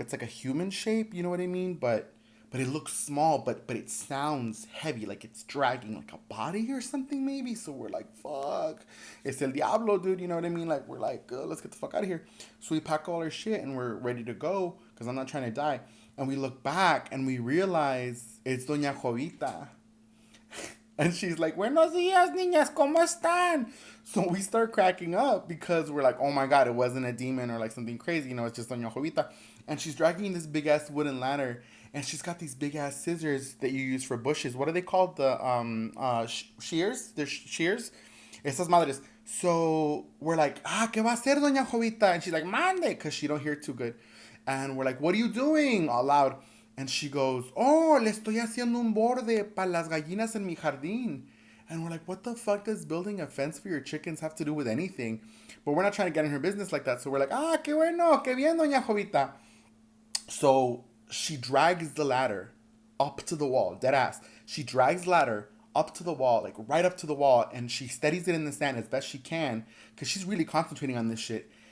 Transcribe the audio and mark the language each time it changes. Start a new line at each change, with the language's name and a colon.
English: It's like a human shape. You know what I mean? But it looks small, but it sounds heavy, like it's dragging like a body or something maybe. So we're like, fuck, it's
Spanish: el diablo,
English: dude. You know what I mean? Like we're like, let's get the fuck out of here. So we pack all our shit and we're ready to go because I'm not trying to die. And we look back and we realize it's Doña Jovita. And she's like,
Spanish: Buenos dias, niñas, ¿cómo están?
English: So we start cracking up because we're like, oh my God, it wasn't a demon or like something crazy. It's just Doña Jovita. And she's dragging this big ass wooden ladder. And she's got these big ass scissors that you use for bushes. What are they called? The shears? They're shears?
Spanish: Esas madres.
English: So we're like,
Spanish: ¿qué va a hacer, Doña Jovita?
English: And she's like, mande, because she don't hear too good. And we're like, what are you doing? All loud. And she goes, oh,
Spanish: le estoy haciendo un borde para las gallinas en mi jardín.
English: And we're like, what the fuck does building a fence for your chickens have to do with anything? But we're not trying to get in her business like that. So we're like,
Spanish: qué bueno, qué bien,
English: Doña Jovita. So she drags the ladder up to the wall, dead ass. She drags the ladder up to the wall, like right up to the wall, and she steadies it in the sand as best she can because she's really concentrating on this shit.